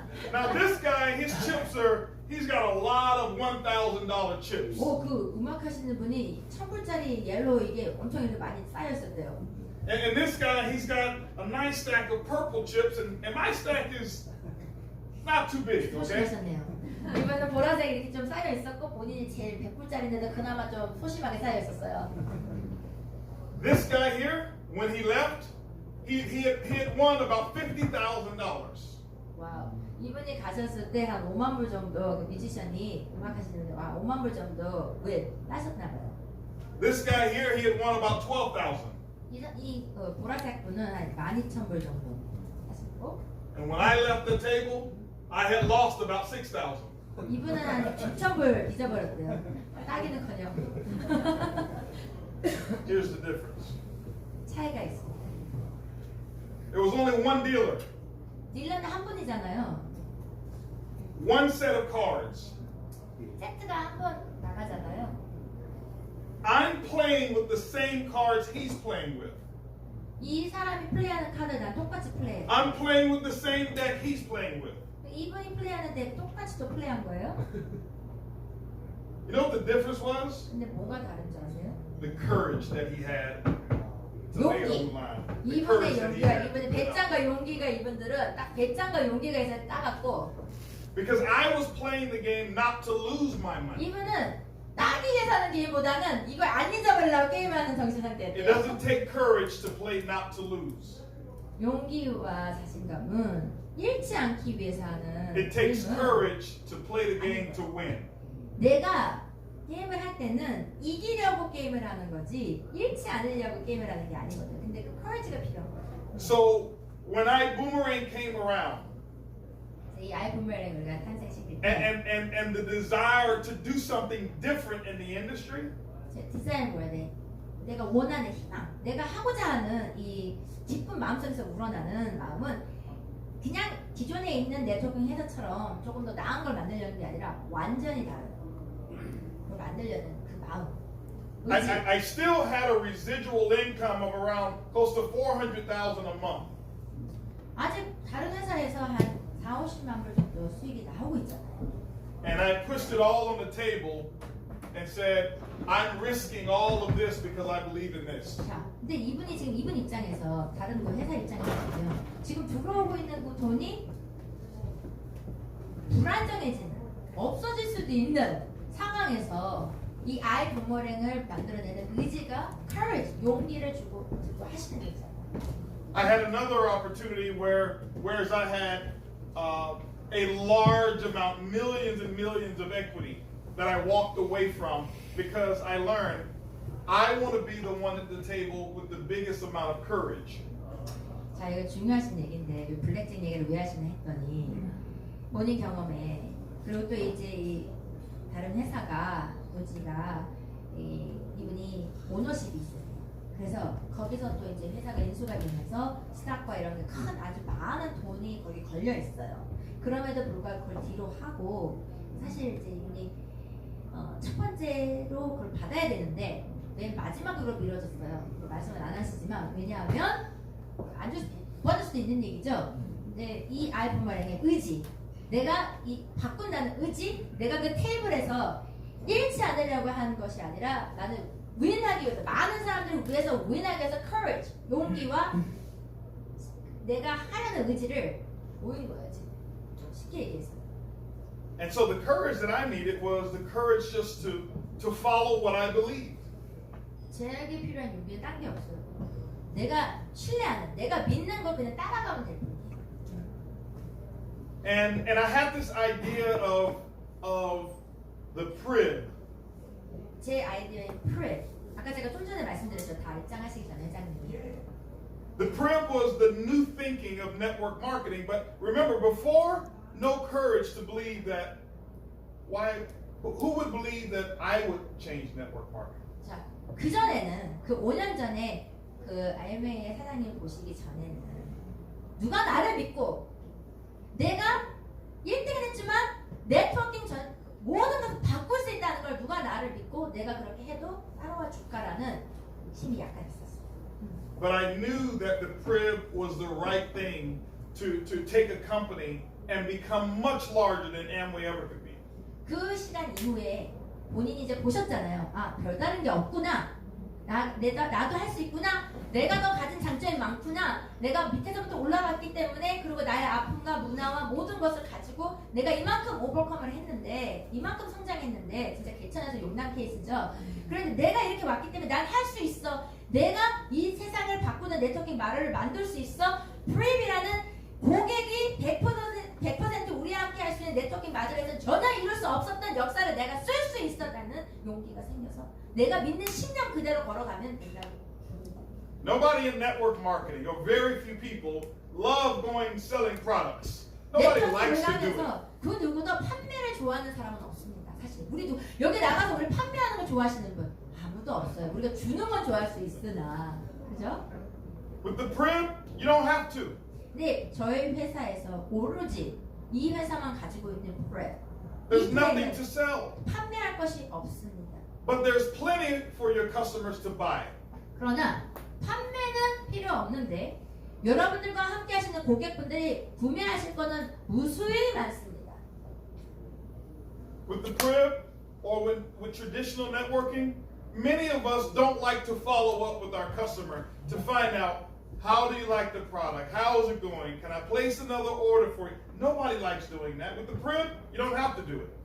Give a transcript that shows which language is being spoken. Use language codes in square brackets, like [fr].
[en] Now this guy, his chips he's got a lot of $1,000 chips. [ko] 그 음악 하시는 분이 1,000불짜리 옐로우 이게 엄청 이렇게 많이 쌓여 있었대요. [en] And this guy, he's got a nice stack of purple chips, and my stack is not too big, okay? [ko] 소심하셨네요. 이번에 보라색 이렇게 좀 쌓여 있었고 본인이 제일 100불짜리인데도 그나마 좀 소심하게 쌓여 있었어요. [en] This guy here, when he left, he had won about $50,000. [ko] 와우. 이분이 가셨을 때 한 5만 불 정도 그 뮤지션이 음악 하시는데 5만 불 정도 따셨나 봐요. [en] This guy here, he had won about 12,000. [ko] 이 보라색 분은 한 12,000불 정도 하셨고 [en] And when I left the table, I had lost about 6,000. [ko] 이분은 한 6,000불 잊어버렸대요. 따기는커녕. [en] Here's the difference. [ko] 차이가 있습니다. [en] There was only one dealer, [ko] 딜러는 한 분이잖아요. [en] one set of cards. [ko] 세트가 한 번 나가잖아요. [en] I'm playing with the same cards he's playing with. [ko] 이 사람이 플레이하는 카드 난 똑같이 플레이해. [en] I'm playing with the same deck he's playing with. [ko] 이분이 플레이하는데 똑같이 또 플레이한 거예요? [en] You know what the difference was? [ko] 근데 뭐가 다른지 아세요? [en] The courage that he had to lay it on the line. The [ko] 이분의 [en] courage that he [ko] 용기가 이분의 배짱과 용기가 이분들은 딱 배짱과 용기가 있어서 따갔고 [en] Because I was playing the game not to lose my money. [ko] 이분은 따기 위해서 하는 게임보다는 이걸 안 잊어버리려고 게임하는 정신 [en] It [ko] 상태였대요. [en] doesn't take courage to play not to lose. [ko] 용기와 자신감은 잃지 않기 위해서 하는 [en] It takes [ko] 게임은 [en] courage to play the game to win. [ko] 내가 게임을 할 때는 이기려고 게임을 하는 거지 잃지 않으려고 게임을 하는 게 아니거든요. 근데 그 커리지가 필요한 거예요. [en] So when ibuumerang came around, [ko] 이 아이부메랑 우리가 탄생시킬 때 [en] and the desire to do something different in the industry, [ko] 제 디자인 뭐야 돼? 내가 원하는 희망, 내가 하고자 하는 이 기쁜 마음속에서 우러나는 마음은 그냥 기존에 있는 네트워킹 회사처럼 조금 더 나은 걸 만들려는 게 아니라 완전히 다른 걸 만들려는 그 마음. 의지. [en] I still had a residual income of around close to $400,000 a month. [ko] 아직 다른 회사에서 한 4, 50만 불 정도 수익이 나오고 있잖아요. [en] And I pushed it all on the table and said, I'm risking all of this because I believe in this. [ko] 자, 근데 이분이 지금 이분 입장에서 다른 그 회사 입장에서는 지금 들어오고 있는 그 돈이 불안정해지는, 없어질 수도 있는 상황에서 이 아이부메랑을 만들어내는 의지가 courage, 용기를 주고 하시는 게 있잖아요. [en] I had another opportunity whereas I had a large amount, millions and millions of equity that I walked away from because I learned I want to be the one at the table with the biggest amount of courage. [ko] 자, 이거 중요하신 얘기인데 이 블랙잭 얘기를 왜 하시나 했더니 본인 경험에 그리고 또 이제 이 다른 회사가 모지가 이분이 오너십이 있어요. 그래서 거기서 또 이제 회사가 인수가 되면서 스탁과 이런 게 큰 아주 많은 돈이 거기 걸려 있어요. 그럼에도 불구하고 그걸 뒤로 하고 사실 이제 이분이 첫 번째로 그걸 받아야 되는데 맨 마지막으로 미뤄졌어요. 말씀은 안 하시지만 왜냐하면 안 줄 받을 수도 있는 얘기죠. 근데 이 아이부메랑의 의지, 내가 이 바꾼다는 의지, 내가 그 테이블에서 잃지 않으려고 하는 것이 아니라 나는 윈하기 위해서 많은 사람들을 위해서 윈하기 위해서 courage, 용기와 내가 하려는 의지를 모인 거예요. 지금 쉽게 얘기해서. [en] And so the courage that I needed was the courage just to follow what I believed. [ko] 제게 필요한 용기는 딴 게 없어요. 내가 신뢰하는, 내가 믿는 걸 그냥 따라가면 될 뿐이에요. [en] And I had this idea of the PRIB. [ko] 제 아이디어의 PRIB. 아까 제가 좀 전에 말씀드렸죠. 다 입장하시기 전에 회장님이. [en] The PRIB was the new thinking of network marketing. But remember, before, no courage to believe that. Who would believe that I would change network marketing? [ko] 자, 그 전에는 그 5년 전에 그 아이메의 사장님 보시기 전에는 누가 나를 믿고 내가 1등은 했지만 네트워킹 전 모든 것을 바꿀 수 있다는 걸 누가 나를 믿고 내가 그렇게 해도 따라와 줄까라는 힘이 약간 있었어요. [en] but I knew that the PRIB was the right thing to take a company and become much larger than Amway ever could be. [ko] 그 시간 이후에 본인이 이제 보셨잖아요. 아, 별다른 게 없구나. 나도 할 수 있구나. 내가 더 가진 장점이 많구나. 내가 밑에서부터 올라갔기 때문에 그리고 나의 아픔과 문화와 모든 것을 가지고 내가 이만큼 오버컴을 했는데 이만큼 성장했는데 진짜 개천에서 용난 케이스죠. 그런데 내가 이렇게 왔기 때문에 난 할 수 있어. 내가 이 세상을 바꾸는 네트워킹 마을을 만들 수 있어. 프립이라는 고객이 100% 우리와 함께 할 수 있는 네트워킹 마을에서 전혀 이룰 수 없었던 역사를 내가 쓸 수 있었다는 용기가 생겨서 내가 믿는 신념 그대로 걸어가면 된다고. [en] Nobody in network marketing, or very few people, love going selling products. Nobody likes to do it. [ko] 네트워킹 그 누구도 판매를 좋아하는 사람은 없습니다. 사실 우리도 여기 나가서 우리 판매하는 거 좋아하시는 분 아무도 없어요. 우리가 주는 건 좋아할 수 있으나, 그죠? [en] With the PRIB, you don't have to. [ko] 네, 저희 회사에서 오로지 이 회사만 가지고 있는 프랩. [en] There's nothing to sell. [ko] 판매할 것이 없습니다. [en] But there's plenty for your customers to buy. [ko] 그러나 판매는 필요 없는데 여러분들과 함께 하시는 고객분들이 구매하실 거는 무수히 많습니다. [en] With the PRIB or with traditional networking, many of us don't like to follow up with our customer to find out how do you like the product? How is it going? Can I place another order for you? Nobody likes doing that. With the PRIB, you don't have to do it.